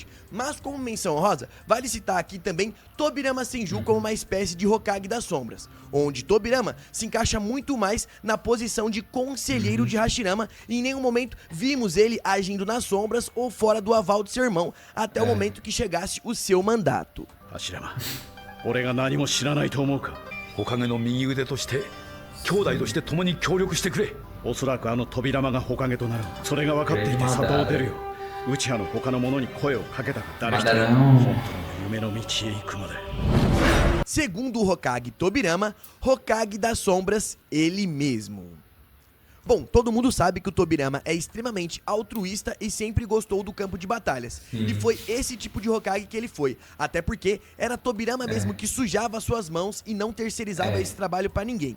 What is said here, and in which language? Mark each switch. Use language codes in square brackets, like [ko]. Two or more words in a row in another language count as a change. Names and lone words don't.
[pt] Mas como menção honrosa, vale citar aqui também Tobirama Senju como uma espécie de Hokage das sombras, onde Tobirama se encaixa muito mais na posição de conselheiro de Hashirama e em nenhum momento vimos ele agindo nas sombras ou fora do aval de seu irmão, até o momento que chegasse o seu mandato. Hashirama, [ja] 俺が何も知らないと思うか。Hokageの右腕として、兄弟として共に協力してくれ。おそらくあのTobiramaがHokageとなる。それが分かっていて里を出るよ。Uchihaの他の者に声をかけたが誰一人本当の夢の道へ行くまで。 [pt] Segundo o Hokage Tobirama, Hokage das sombras, ele mesmo. Bom, todo mundo sabe que o Tobirama é extremamente altruísta e sempre gostou do campo de batalhas. Sim. E foi esse tipo de Hokage que ele foi. Até porque era Tobirama mesmo que sujava suas mãos e não terceirizava esse trabalho pra ninguém.